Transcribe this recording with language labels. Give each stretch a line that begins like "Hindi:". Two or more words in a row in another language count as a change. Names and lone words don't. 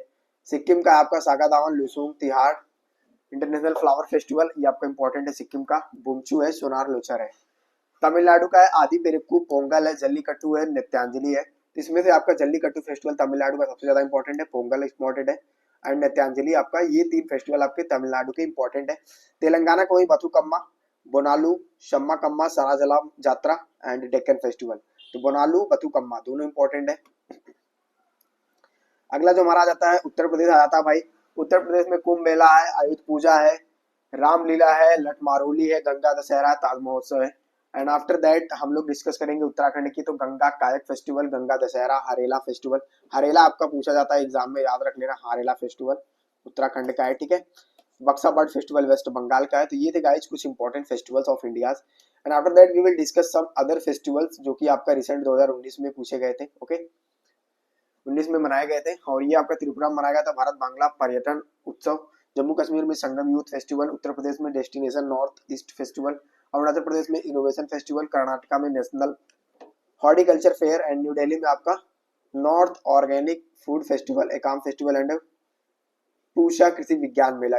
Hindi: सिक्किम का आपका सागा दावन, लुसुंग, तिहाड़। इंटरनेशनल फ्लावर फेस्टिवल ये आपका इंपॉर्टेंट है सिक्किम का। बुमचू है, सोनार लोचर है। तमिलनाडु का है आदि पेरुक्कू, पोंगल है, जल्लीकट्टू है, नित्यांजलि है। इसमें से आपका जल्लीकट्टू फेस्टिवल तमिलनाडु का सबसे ज्यादा इंपॉर्टेंट है, पोंगल इंपॉर्टेंट है एंड नित्यांजलि आपका। ये 3 फेस्टिवल आपके तमिलनाडु के इंपॉर्टेंट है। तेलंगाना का वही बथुकम्मा, बोनालू, शम्मा कम्मा, सराजला जात्रा एंड डेक्कन फेस्टिवल। तो बोनालू, बथुकम्मा दोनों इंपॉर्टेंट है। अगला जो हमारा आ जाता है उत्तर प्रदेश आ जाता है भाई। उत्तर प्रदेश में कुंभ मेला है, आयुध पूजा है, रामलीला है, लठ मारोली है, गंगा दशहरा, ताज महोत्सव है।
English: and after that
Hindi: हम लोग डिस्कस करेंगे उत्तराखंड की। तो गंगा कायक फेस्टिवल, गंगा दशहरा, हरेला फेस्टिवल। हरेला आपका पूछा जाता है एग्जाम में, याद रख लेना, हरेला फेस्टिवल उत्तराखंड का है, ठीक है। बक्सा बर्ड फेस्टिवल वेस्ट बंगाल का है। तो ये थे गाइज कुछ
English: important festivals of India. and after that we will discuss some other festivals
Hindi: जो कि आपका रिसेंट 2019 में पूछे गए थे, ओके। 19 में मनाए गए थे। और ये आपका त्रिपुरा में मनाया गया था भारत बांग्ला पर्यटन उत्सव। जम्मू कश्मीर में संगम यूथ फेस्टिवल, उत्तर प्रदेश में डेस्टिनेशन नॉर्थ ईस्ट फेस्टिवल, अरुणाचल प्रदेश में इनोवेशन फेस्टिवल, कर्नाटका में नेशनल हॉर्टिकल्चर फेयर एंड न्यू दिल्ली में आपका नॉर्थ ऑर्गेनिक फूड फेस्टिवल, एकाम फेस्टिवल एंड पूषा कृषि विज्ञान मेला।